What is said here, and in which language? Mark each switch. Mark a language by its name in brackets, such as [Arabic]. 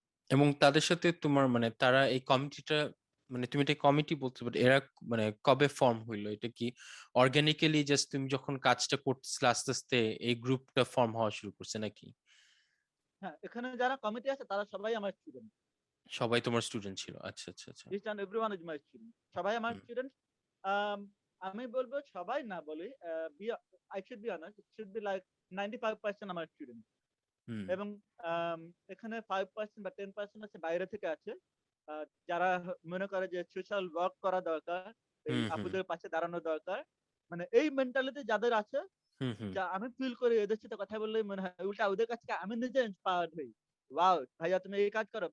[Bangla] এবং তাদের সাথে তোমার মানে তারা এই কমিটিটা মানে তুমি এটা কমিটি বলতে পারো এরা মানে কবে ফর্ম হইলো? এটা কি অর্গানিক্যালি জাস্ট তুমি যখন কাজটা করতেছিলে আস্তে আস্তে এই গ্রুপটা ফর্ম হওয়া শুরু করছে নাকি? হ্যাঁ, এখানে যারা কমিটি আছে তারা সবাই আমার স্টুডেন্ট। সবাই তোমার স্টুডেন্ট ছিল। আচ্ছা, আচ্ছা, আচ্ছা। [English] Each and everyone is my student. [Bangla] সবাই আমার হুম, স্টুডেন্ট। আমি বলবো সবাই না বলি, [English] I should be honest, it should be like 95% [Bangla] আমার স্টুডেন্ট। হুম, এবং আম এখানে 5% বা 10% আছে বাইরে থেকে আছে। আ যারা মনে করে যে সোশ্যাল ওয়ার্ক করা দরকার, এই হুম, হুম, আপুদের পাশে দাঁড়ানো দরকার। মানে এই মেন্টালিটি যাদের আছে, হুম, হুম, যা আমি ফিল করি এদের সাথে কথা বললেই মনে হয় উল্টা ওদের কাছ থেকে আমি নিজে ইন্সপায়ার্ড হই। ওয়াও! ভাইয়া তুমি এই কাজ করো।